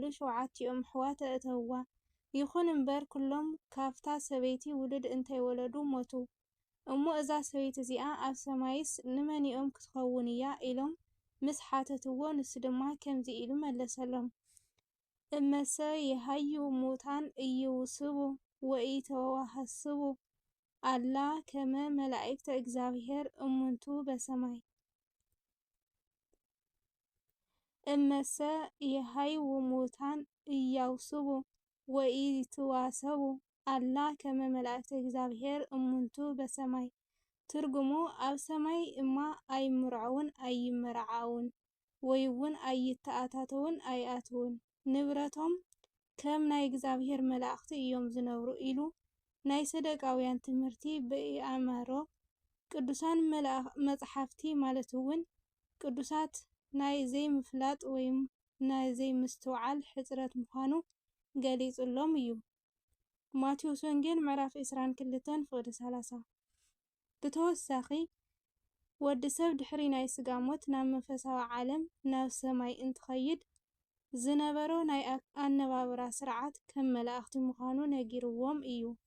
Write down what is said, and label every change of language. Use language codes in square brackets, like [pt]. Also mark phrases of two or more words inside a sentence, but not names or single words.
[ti] 7ቲኦም ኣሕዋት ኣእተውዋ። ይኹን እምበር ኩሎም ካብታ ሰበይቲ ውሉድ እንተይወለዱ ሞቱ። እሞ እዛ ሰበይቲ እዚኣ ኣብ ሰማይስ ንመኒኦም ክትኸውን እያ ኢሎም ምስ ሓተትዎ ንሱ ድማ ከምዚ ኢሉ መለሰሎም። [gez] እመሰ የሃዩ ሙታን ኢይውስቡ ወኢተዋሃስቡ አላ ከመ መላእክተ እግዚአብሔር እሙንቱ በሰማይ። እመሰ የሃዩ ሙታን ኢያውስቡ ወኢትዋሰቡ አላ ከመ መላእክተ እግዚአብሔር እሙንቱ በሰማይ። [ti] ትርጉሙ ኣብ ሰማይ እማ ኣይምርዐውን ኣይመርዓውን ወይ እውን ኣይተኣታተውን ኣይኣትውን፣ ንብረቶም ከም ናይ እግዚአብሔር መላእክቲ እዮም ዝነብሩ ኢሉ ናይ ሰደቃውያን ትምህርቲ ብኢአማሮ ቅዱሳን መጽሓፍቲ ማለት እውን ቅዱሳት ናይ ዘይምፍላጥ ወይ ናይ ዘይምስትውዓል ሕፅረት ምዃኑ ገሊጹሎም እዩ። ማቴዎስ ወንጌል ምዕራፍ 22 ፍቅዲ 30። ብተወሳኺ ወዲ ሰብ ድሕሪ ናይ ስጋ ሞት ናብ መንፈሳዊ ዓለም ናብ ሰማይ እንትኸይድ ዝነበሮ ናይ ኣነባብራ ስርዓት ከም መላእክቲ ምዃኑ ነጊርዎም እዩ።